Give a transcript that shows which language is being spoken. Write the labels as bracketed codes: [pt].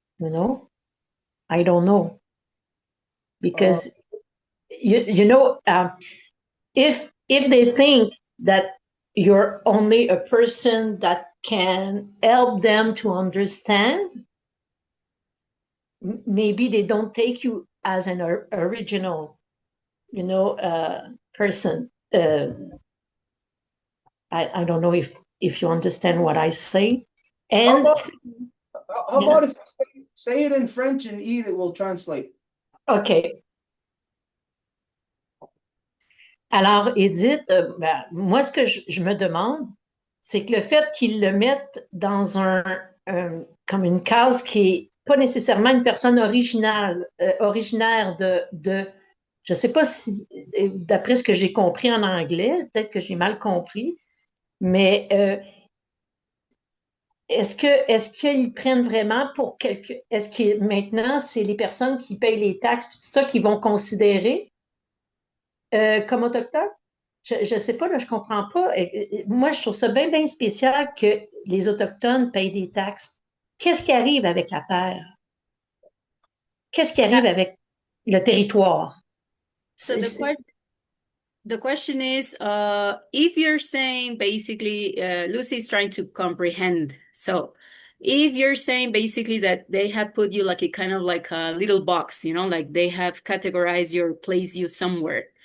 [en] You know, I don't know, because you know, if they think that you're only a person that can help them to understand, maybe they don't take you as an original, you know, person. I don't know if you understand what I say. How And about, how yeah. about if you say it in French and Edith will translate? OK. [fr] Alors, Edith, moi, ce que je me demande, c'est que le fait qu'ils le mettent dans comme une case qui n'est pas nécessairement une personne originaire de je ne sais pas si, d'après ce que j'ai compris en anglais, peut-être que j'ai mal compris, mais est-ce qu'ils prennent vraiment pour est-ce que maintenant, c'est les personnes qui payent les taxes, tout ça, qui vont considérer comme autochtones? Je sais pas, là, je comprends pas. Moi, je trouve ça bien, bien spécial que les Autochtones payent des taxes. Qu'est-ce qui arrive avec la terre? Qu'est-ce qui arrive avec le territoire? [en] So the question is, if you're saying basically, Lucy is trying to comprehend. So if you're saying basically that they have put you like a kind of like a little box, you know, like they have categorized you or placed you somewhere.